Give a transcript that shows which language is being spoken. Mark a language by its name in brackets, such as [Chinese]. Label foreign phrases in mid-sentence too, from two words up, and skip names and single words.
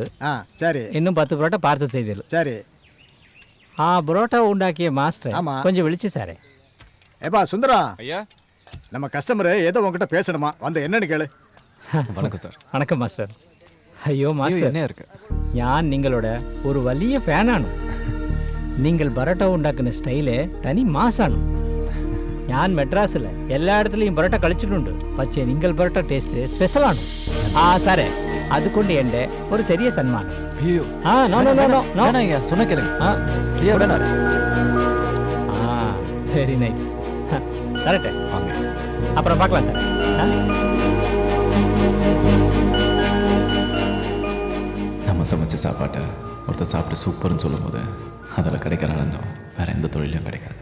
[Tamil] சரி இன்னும் 10 புரோட்டா பார்சல் செய்தது. சரி. புரோட்டா உண்டாக்கிய மாஸ்டர் ஆமா. கொஞ்சம் விழிச்சு சார். ஏப்பா சுந்தரம், ஐயா நம்ம கஸ்டமர் ஏதோ உங்ககிட்ட பேசணுமா, வந்து என்னன்னு கேளு. வணக்கம் சார். வணக்கம் மாஸ்டர். [Malayalam] അയ്യോ മാസ്റ്റർ, [Tamil] என்ன இருக்கு? [Malayalam] ഞാൻ നിങ്ങളുടെ ഒരു വലിയ ഫാനാണ്. നിങ്ങൾ പൊറോട്ട ഉണ്ടാക്കുന്ന സ്റ്റൈല് തനി മാസാണ്. ഞാൻ മെഡ്രാസിൽ എല്ലായിടത്തിലും പൊറോട്ട കളിച്ചിട്ടുണ്ട്. പക്ഷേ നിങ്ങൾ പൊറോട്ട ടേസ്റ്റ് സ്പെഷ്യലാണ്. സാറേ, അതുകൊണ്ട് എൻ്റെ ഒരു ചെറിയ സന്മാനം. [Tamil] ஐயோ [English] no no no no no. [Tamil] வேணாம் ஐயா, சொன்ன கேளுங்க. ஐயா வேணாம். [English] very nice. correct. [Tamil] வாங்க. அப்புறம் பார்க்கலாம் சார். நம்ம சமைச்ச சாப்பாட்டை ஒருத்தர் சாப்பிட்டு சூப்பர்னு சொல்லும்போது அதில் கிடைக்கிற ஆனந்தம் வேற எந்த தொழிலையும் கிடைக்காது.